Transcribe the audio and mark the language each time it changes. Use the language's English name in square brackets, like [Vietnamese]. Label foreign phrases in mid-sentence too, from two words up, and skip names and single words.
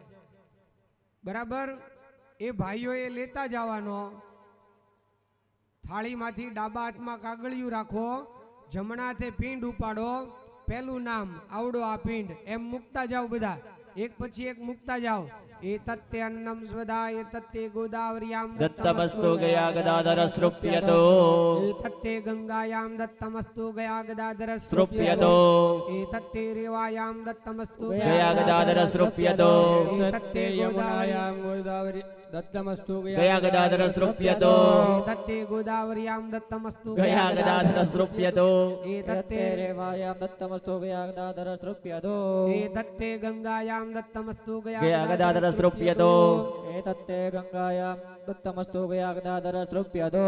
[Gujarati] બરાબર? એ ભાઈઓએ લેતા જવાનો. થાળીમાંથી ડાબા હાથમાં કાગળિયું રાખો, જમણા હાથે પિંડ ઉપાડો. પહેલું નામ આવડો આ પિંડ એમ મૂકતા જાઓ. બધા એક પછી એક મૂકતા જાઓ. [Sanskrit] एतत्ते अन्नम स्वदा एतत्ते गोदावरीयां दत्तमस्तु गया गदाधरस्तृप्यतो एतत्ते गंगायां दत्तमस्तु गया गदाधरस्तृप्यतो एतत्ते रेवायां दत्तमस्तु गया गदाधरस्तृप्यतो एतत्ते यमुनायां गोदावरी दत्तमस्तु गया गदाधरस्तृप्यतो एतत्ते गोदावरीयां दत्तमस्तु गया गदाधरस्तृप्यतो एतत्ते रेवायां दत्तमस्तु गया गदाधरस्तृप्यतो एतत्ते गंगायां दत्तमस्तु गया गदाधरस्तृप्यतो एतत्ते गंगायां दत्तमस्तु गया गदाधरस्तृप्यतो